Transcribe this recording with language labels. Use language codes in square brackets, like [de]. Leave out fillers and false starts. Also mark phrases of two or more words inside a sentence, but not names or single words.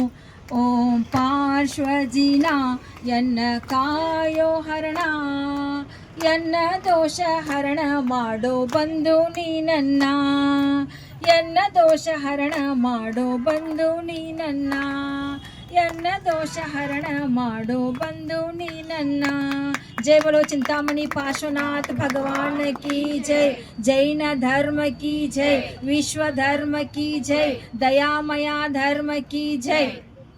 [kn] ಓಂ ಪಾರ್ಶ್ವಜಿನ ಎನ್ನ ಕಾಯೋ ಹರಣ, ಎನ್ನ ದೋಷ ಹರಣ ಮಾಡೋ ಬಂದು ನೀ ನನ್ನ, ಎನ್ನ ದೋಷ ಹರಣ ಮಾಡೋ ಬಂದು ನೀ ನನ್ನ, ಎನ್ನ ದೋಷ ಹರಣ ಮಾಡೋ ಬಂದು ನೀ ನನ್ನ. [hi] जय बोलो चिंतामणि पार्श्वनाथ भगवान की जय, जैन धर्म की जय, विश्व धर्म की जय, दयामया धर्म की जय.